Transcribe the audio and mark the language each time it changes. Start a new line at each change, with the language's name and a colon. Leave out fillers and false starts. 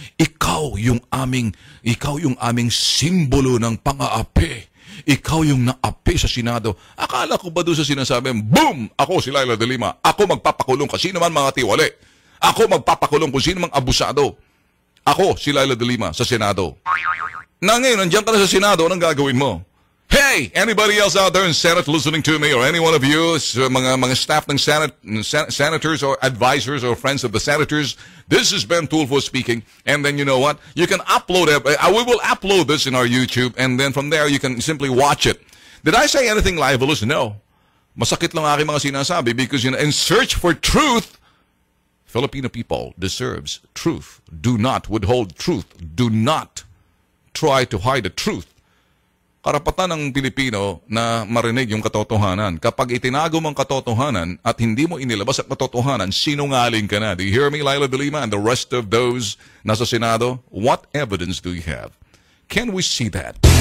Filipino: Ikaw yung aming simbolo ng pang-aapi. Ikaw yung naapi sa Senado. Akala ko ba doon sa sinasabi, boom! Ako si Laila de Lima. Ako magpapakulong kung sino man mga tiwali. Ako magpapakulong kung sino man abusado. Ako si Laila de Lima sa Senado. Na ngayon, nandiyan ka na sa Senado, anong gagawin mo?
English: Hey, anybody else out there in Senate listening to me, or any one of you, mga staff ng senators or advisors or friends of the senators, this is Ben Tulfo speaking. And then you know what? You can upload it. We will upload this in our YouTube, and then from there you can simply watch it. Did I say anything libelous? No.
Filipino: Masakit lang aking mga sinasabi
English: because in search for truth, Filipino people deserves truth. Do not withhold truth. Do not try to hide the truth.
Filipino: Karapatan ng Pilipino na marinig yung katotohanan. Kapag itinago mong katotohanan at hindi mo inilabas ang katotohanan, sinungaling ka na.
English: Do you hear me, Laila de Lima, and the rest of those
Filipino: nasa Senado?
English: What evidence do you have? Can we see that?